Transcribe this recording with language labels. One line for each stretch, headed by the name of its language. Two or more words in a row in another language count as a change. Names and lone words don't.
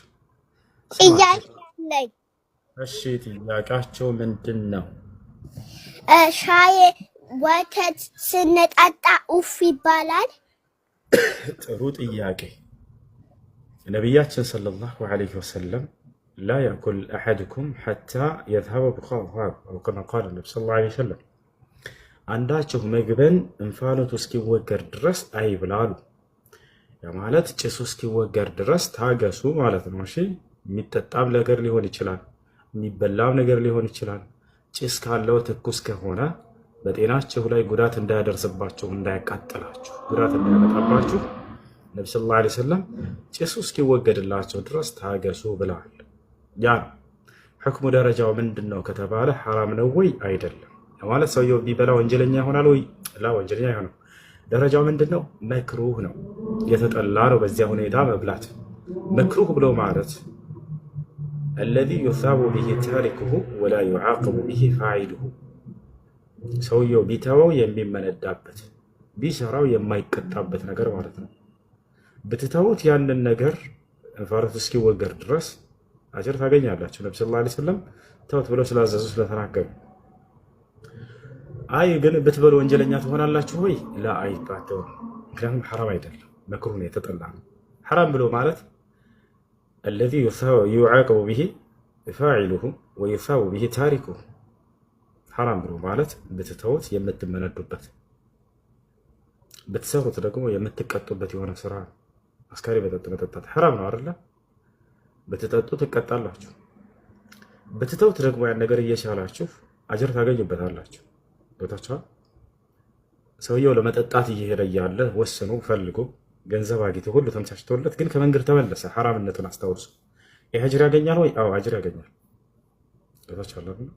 Amharic: ጥያቄ እሺ ጥያቄያቸው ምንድነው ሻይ ወተት ስንጠጣ ኡፍ ይባላል ጥሩ ጥያቄ ነብያችን
Arabic: صلى الله عليه وسلم لا يأكل أحدكم حتى يذهب بخاطره أو كما قال النبي صلى الله عليه وسلم
Amharic: አንዳችሁ ምግብን እንፋሎቱ እስኪወገድ ድረስ አይብላሉ ያ ማለት ጭሱ እስኪወገድ ድረስ ታገሱ ማለት ነው እሺ የሚጠጣም ነገር ሊሆን ይችላል የሚበላም ነገር ሊሆን ይችላል ጭስ ካለው ትኩስ ከሆነ በጤናችሁ ላይ ጉዳት እንዳያደርስባችሁ እንዳያቃጥላችሁ ጉዳት እንዳያመጣባችሁ ነብዩ
Arabic: صلى الله عليه وسلم
Amharic: ጭሱ እስኪወገድላቸው ድረስ ታገሱ ብለዋል ያ ህክሙ ደረጃው ምንድነው ከተባለ حرام ነው ወይ አይደለም ማለት ሰውየው ቢበላ ወንጀለኛ ይሆናል ወይ ላ ወንጀለኛ አይሆንም ደረጃው ምንድነው መክሩህ ነው የተጠላ ነው በዚያ ሁኔታ መብላት መክሩህ ብሎ ማለት
Arabic: الذي يثاب به تاركه ولا يعاقب به فاعله
Amharic: ሰውየው ቢተወው የሚመነዳበት ቢሰራው የማይቀጣበት ነገር ማለት ነው ብትተውት ያንን ነገር እንፋሎቱ እስኪወገድ ድረስ አጅር ታገኛላችሁ ነብዩ
Arabic: صلى الله عليه وسلم
Amharic: ተውት ብለው ስላዘዙ ስለተናገሩ አይ ግን ብትበሉ ወንጀለኛ ትሆናላችሁ ወይ ላ አይባተው ምክንያቱም حرام አይደለም መክሩህ ነው የተጠላ ነው حرام ብሎ ማለት
Arabic: الذي يعاقب به فاعله ويثاب به تاركه
Amharic: حرام ብሎ ማለት ብትተውት የምትመነዱበት ብትሰሩት ደግሞ የምትቀጡበት የሆነ ስራ አስካሪ መጠጣት حرام ነው አይደል በተጠጡ ተቀጣላችሁ በተተውት ደግሞ ያን ነገር እየቻላችሁ አጅር ታገኙበታላችሁ ወጣቻው ሰውየው ለመጠጣት እየሄደ ያለ ወሰኑ ፈልጎ ገንዘብ አግኝቶ ሁሉ ተመቻችቶለት ግን ከመንገድ ተመለሰ حرامነቱን አስተውሎ አጅር ያገኛል ወይ አው አጅር ያገኛል ወጣቻው